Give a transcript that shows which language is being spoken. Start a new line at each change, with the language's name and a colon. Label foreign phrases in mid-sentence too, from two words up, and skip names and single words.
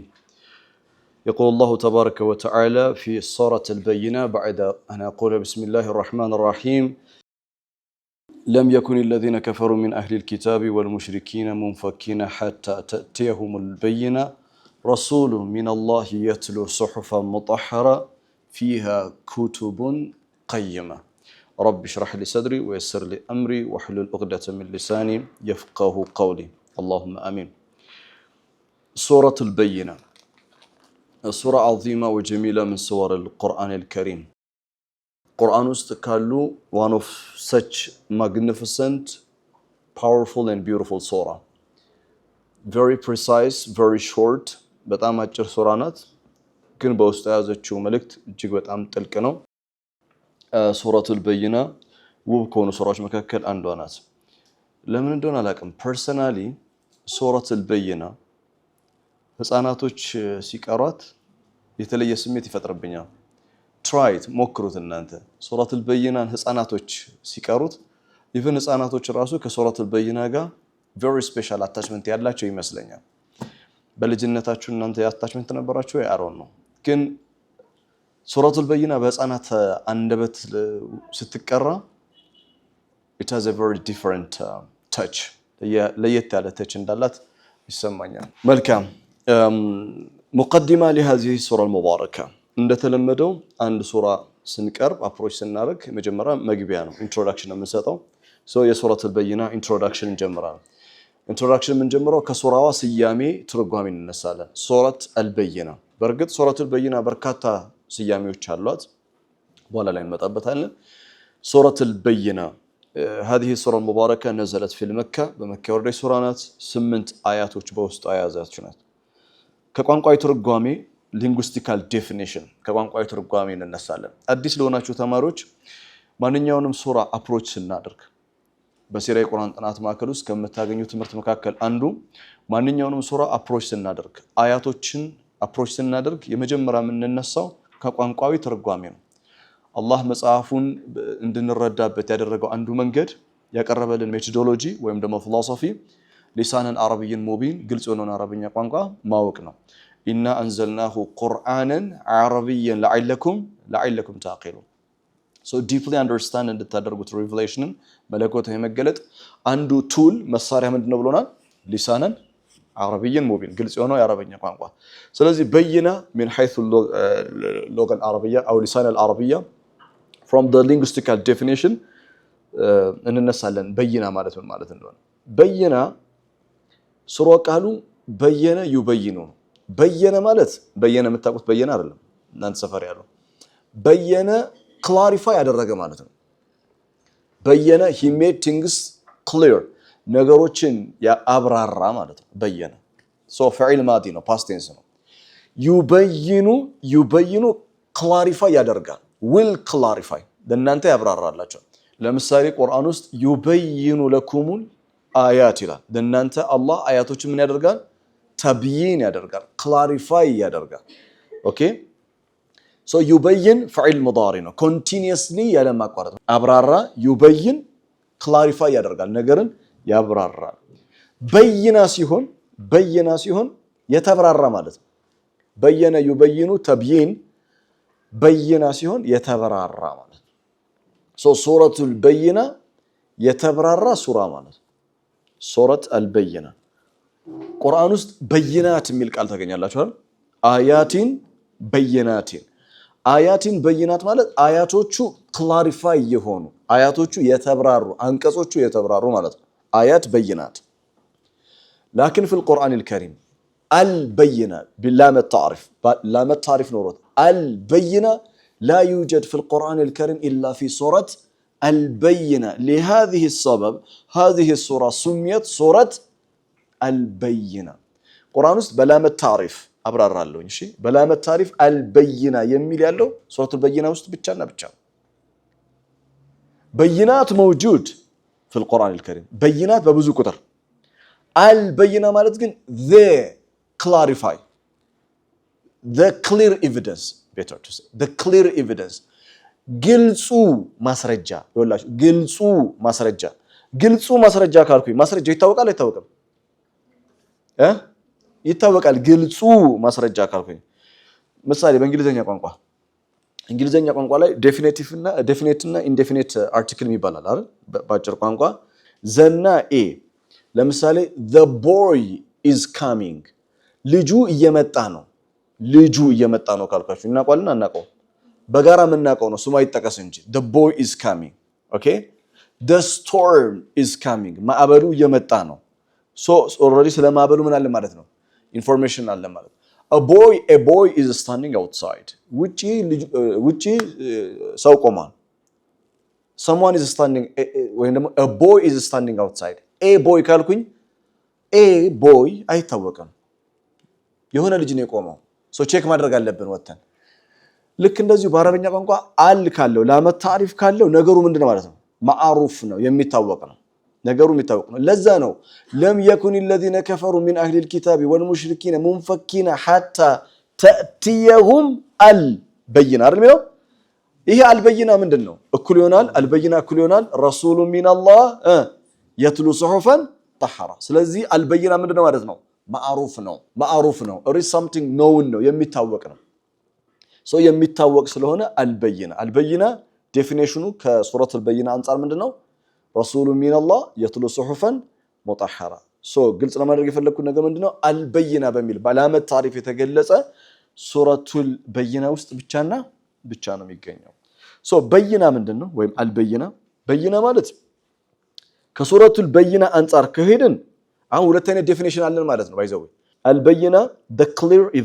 Arabic: يقول الله تبارك وتعالى في سورة البينة بعد أن أقول بسم الله الرحمن الرحيم لم يكن الذين كفروا من أهل الكتاب والمشركين منفكين حتى تأتيهم البينة رسول من الله يتلو صحفا مطهرة فيها كتب قيمة رب اشرح لي صدري ويسر لي أمري واحلل عقدة من لساني يفقه قولي اللهم آمين. سورة البينة سورة عظيمة وجميلة من سور القرآن الكريم. قرآن استكالو
English: one of such magnificent, powerful and beautiful surah. Very precise, very short,
Amharic: በጣም አጭር ሱራ ናት። ግን በውስጡ ያዘችው መልእክት እጅግ በጣም ጥልቅ ነው። ሱረቱል በይና ውብ ከሆኑ ሱራዎች መካከል አንዷ ናት። ለምን እንደሆነ አላውቅም። ፐርሰናሊ ሱረቱል በይና ህፃናቶች ሲቀሯት የተለየ ስሜት ይፈጥርብኛል። ትራይት ሞክሩት እናንተ። ሱረቱል በይናን ህፃናቶች ሲቀሩት ኢቭን ህፃናቶች ራሱ ከሱረቱል በይና ጋር
English: very special attachment
Amharic: ያላቸው ይመስለኛል። በልጅነታችሁ እናንተ አታችመንት ነበራችሁ ወይ? አሮን ነው። ግን ሱረቱል በይና በህፃናት አንደበት ስትቀራ
English: it has a very different touch
Amharic: ለየት ያለ touch እንዳላት ይሰማኛል። መልካም ሙቀዲማ
Arabic: لهذه السورة المباركة
Amharic: እንደተለመደው አንድ ሱራ ስንቀርብ አፕሮች ስናደርግ መጀመሪያ መግቢያ ነው፣ ኢንትሮዳክሽን ነው የምንሰጠው። የሱረቱል በይና ኢንትሮዳክሽን እንጀምራለን። ኢንትሮዳክሽን የምንጀምረው ከሱራዋ ስያሜ ትርጓሜ እንነሳለን። ሱረት አልበይና። በእርግጥ ሱረቱል በይና በርካታ ስያሜዎች አሏት፣ በኋላ ላይ እንመጣበታለን። ሱረቱል በይና
Arabic: هذه السورة المباركة نزلت في مكة
Amharic: በመካ የወረደች ሱራ ናት። 8 አያቶች በውስጡ የያዘች ናት። ከቋንቋዊ ትርጓሜ
English: linguistical definition
Amharic: ከቋንቋዊ ትርጓሜ እንነሳለን። አዲስ ለሆናችሁ ተማሪዎች ማንኛውንም ሱራ አፕሮች ስናደርግ በሲራ የቁርአን ጥናት ማዕከል ውስጥ ከምታገኙ ትምህርት መካከል አንዱ ማንኛውንም ሱራ አፕሮች ስናደርግ አያቶችን አፕሮች ስናደርግ የመጀመሪያ የምንነሳው ከቋንቋዊ ትርጓሜ ነው። አላህ መጽሐፉን እንድንረዳበት ያደረገው አንዱ መንገድ ያቀረበልን ሜቶዶሎጂ ወይም ደግሞ ፊሎሶፊ
Arabic: لسانا عربيا مبينا
Amharic: ግልጽ የሆነውን አረብኛ ቋንቋ ማወቅ ነው።
Arabic: إنا أنزلناه قرآنا عربيا لعلكم تعقلون።
English: So deeply understand
Amharic: እንድታደርጉት ሪቪሌሽንን መለኮታዊ መገለጥ አንዱ ቱል መሳሪያ ምንድነው ብሎናል?
Arabic: لسانا عربيا مبينا
Amharic: ግልጽ የሆነው የአረብኛ ቋንቋ። ስለዚህ በይና
Arabic: من حيث اللغة العربية أو لسان العربية
English: from the linguistical definition
Amharic: እንነሳለን። በይና ማለት ምን ማለት እንደሆነ በየነ ስሮ ቃሉ በየነ ዩበይኑ በየነ ማለት በየነ የምታውቁት በየነ አይደለም እናንተ ሰፈር ያለው በየነ ክላሪፋይ ያደረገ ማለት ነው በየነ
English: he made things clear
Amharic: ነገሮችን ያብራራ ማለት ነው በየነ so
Arabic: فعل ماضي
Amharic: ነው
English: past tense
Amharic: ነው ዩበይኑ ክላሪፋይ ያደርጋል
English: will clarify
Amharic: ለእናንተ ያብራራላችሁ ለምሳሌ ቁርአን ውስጥ
Arabic: يبين لكم الآيات
Amharic: ይላል ለእናንተ አላህ አያቶችን ምን ያደርጋል ተብይን ያደርጋል ክላሪፋይ ያደርጋል ኦኬ so
Arabic: يبين فعل مضارع
Amharic: ነው continuously ያለ ማቋረጥ አብራራ yubayyin clarify ያደርጋል ነገርን ያብራራል በየና ሲሆን የተብራራ ማለት ነው በየነ yubayyinu ተብይን በየና ሲሆን የተብራራ ማለት ነው so ሱረቱል በይና የተብራራ ሱራ ማለት ነው ሱረት አልበይና ቁርአን ውስጥ በይናት የሚል ቃል ታገኛላችሁ አይደል
Arabic: آيات بينات آيات بينات
Amharic: ማለት አያቶቹ ክላሪፋይ የሆኑ አያቶቹ የተብራሩ አንቀጾቹ የተብራሩ ማለት ነው አያት በይናት
Arabic: لكن في القرآن الكريم البينة باللام التعريف نورت البينة لا يوجد في القرآن الكريم إلا في سورة البينة لهذه السبب هذه السورة سميت سورة البينة قرآن ውስጥ بلام التعريف
Amharic: አብራራለሁ እሺ በላም
Arabic: التعريف البينة
Amharic: የሚል ያለው ሱረቱ
Arabic: البينة
Amharic: ውስጥ ብቻና ብቻ
English: በይናት
Arabic: موجود في القرآن الكريم
Amharic: በይናት በብዙ ቁጥር
English: البينة
Amharic: ማለት ግን
English: the clarify the clear evidence better to say the clear evidence
Amharic: ግልጹ ማስረጃ ይወላችሁ ግልጹ ማስረጃ ካልኩኝ ማስረጃ ይታወቃል አይታወቅም ይታወቃል ግልጹ ማስረጃ ካልኩኝ ምሳሌ በእንግሊዘኛ ቋንቋ ላይ ዴፊኒት እና ኢንዴፊኒት አርቲክል ይባላል አይደል ባጭር ቋንቋ ዘና ኤ ለምሳሌ
English: the boy is coming
Amharic: ልጁ እየመጣ ነው ካልኳችሁ እናውቃለን አናውቀው በጋራ የምናውቀው ነው ስሙ አይጠቀስ እንጂ
English: the boy is coming okay the storm is coming
Amharic: ማዕበሉ እየመጣ ነው
English: so already
Amharic: ስለ ማዕበሉ ምን አለ ማለት ነው ኢንፎርሜሽን አለ ማለት
English: a boy is standing outside
Amharic: ውጪ ሰው ቆሟል
English: someone is standing
Amharic: ወይ ደግሞ a
English: boy is standing outside a boy
Amharic: ካልኩኝ
English: a boy
Amharic: አይታወቅም የሆነ ልጅ ነው የቆመው so ቼክ ማድረግ አለብን ወተን ልክ እንደዚሁ በአረበኛ ቋንቋ አል ካለው
Arabic: لام التعريف
Amharic: ካለው ነገሩ ምንድነው ማለት ነው ማዕሩፍ ነው የሚታወቅ ነው ነገሩ የሚታወቅ ነው ለዛ ነው
Arabic: ለም يكن الذين كفروا من اهل الكتاب والمشركين منفكين حتى تأتيهم البينة
Amharic: አይደል የሚለው ይሄ አልበይና ምንድነው እኩል ይሆናል አልበይና እኩል ይሆናል
Arabic: رسول من الله يتلو صحفا طاهرة
Amharic: ስለዚህ አልበይና ምንድነው ማለት ነው ማዕሩፍ ነው it
English: is something known
Amharic: ነው የሚታወቅ ነው so የሚታወቅ ስለሆነ አልበይና ዴፊኒሽኑ ከሱረት አልበይና አንፃር ምንድነው
Arabic: رسول من الله يتلو صحفا مطهرة
Amharic: so ግልጽ ለማድረግ የፈለኩት ነገር ምንድነው አልበይና በሚል
Arabic: بلام التعريف
Amharic: የተገለጸ ሱረቱል በይና ውስጥ ብቻ ነው የሚገኘው so በይና ምንድነው ወይም በይና ማለት ከሱረቱል በይና አንፃር ከሄድን አሁን ሁለተኛ ዴፊኒሽን አለን ማለት ነው ባይዘው አልበይና
English: the clear